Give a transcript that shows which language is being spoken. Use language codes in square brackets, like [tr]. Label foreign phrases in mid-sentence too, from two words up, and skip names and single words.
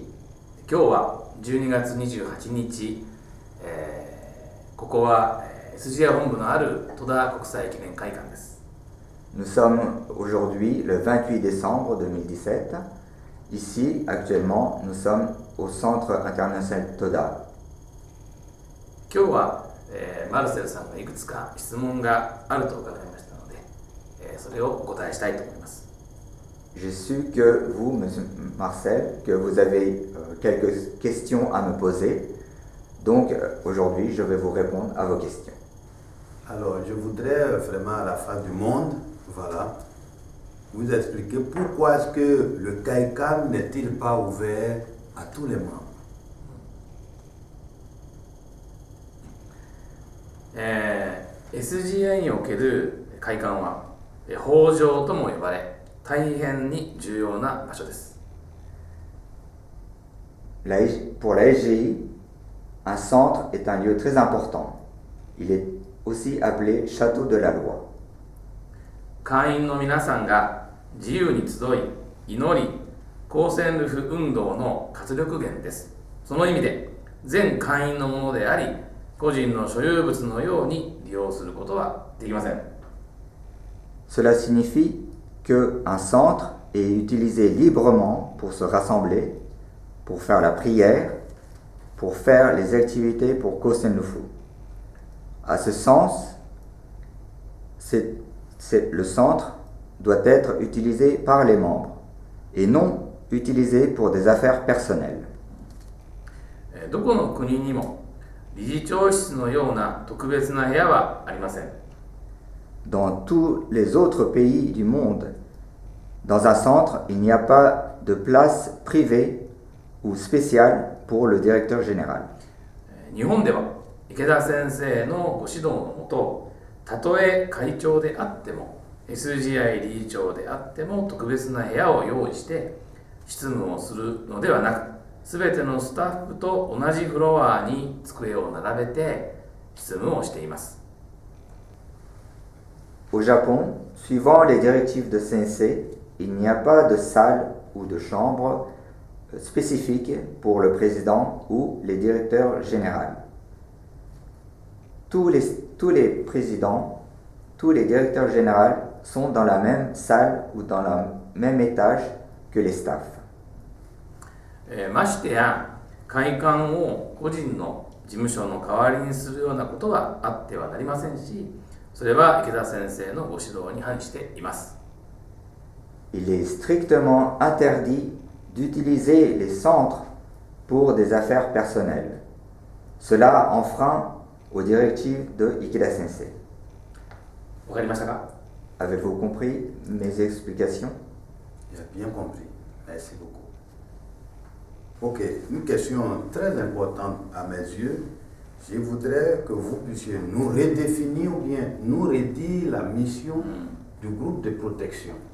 [ja] 今日は12月28日、ここは SGI 本部のある戸田国際記念会館です。 [fr] Nous sommes aujourd'hui le 28 décembre 2017. Ici, actuellement, nous sommes au centre international Toda. [ja] 今日は、マルセルさんがいくつか質問があると伺いましたので、それをお答えしたいと思います。 [fr] J'ai su que vous, Monsieur Marcel, que vous avez quelques questions à me poser. Donc aujourd'hui, je vais vous répondre à vos questions. Alors, je voudrais vraiment à la face du monde, voilà, vous expliquer pourquoi est-ce que le Kaikan n'est-il pas ouvert à tous les membres. [ja] SGI における会館は法場とも呼ばれ大変に重要な場所です。 [fr] Pour la SGI, un centre est un lieu très important. Il est aussi appelé Château de la Loi. [ja] 会員の皆さんが自由に集い、祈り、公選ルフ運動の活力源です。その意味で、全会員のものであり、個人の所有物のように利用することはできません。 [fr] Cela signifie qu'un centre est utilisé librement pour se rassembler, pour faire la prière, pour faire les activités pour Kosen Lufu. À ce sens, le centre doit être utilisé par les membres et non utilisé pour des affaires personnelles. [ja] どこの国にも理事長室のような特別な部屋はありません。 [fr] Dans tous les autres pays du monde, dans un centre, il n'y a pas de place privée ou spéciale pour le directeur général. [ja] 日本では池田先生のご指導のもと、たとえ会長であっても SGI 理事長であっても特別な部屋を用意して執務をするのではなく、すべてのスタッフと同じフロアに机を並べて執務をしています。 [fr] Au Japon, suivant les directives de Sensei, il n'y a pas de salle ou de chambre spécifique pour le président ou les directeurs généraux. Tous les présidents, tous les directeurs généraux sont dans la même salle ou dans le même étage que les staffs. [ja] ましてや会館を個人の事務所の代わりにするようなことはあってはなりませんし、それは池田先生のご指導に反しています。 [fr] Il est strictement interdit d'utiliser les centres pour des affaires personnelles. Cela enfreint aux directives de Ikeda Sensei. [ja] わかりましたか? [fr] Avez-vous compris mes explications? J'ai bien compris. Merci beaucoup. Ok, une question très importante à mes yeux. Je voudrais que vous puissiez nous redéfinir ou bien nous redire la mission du groupe de protection.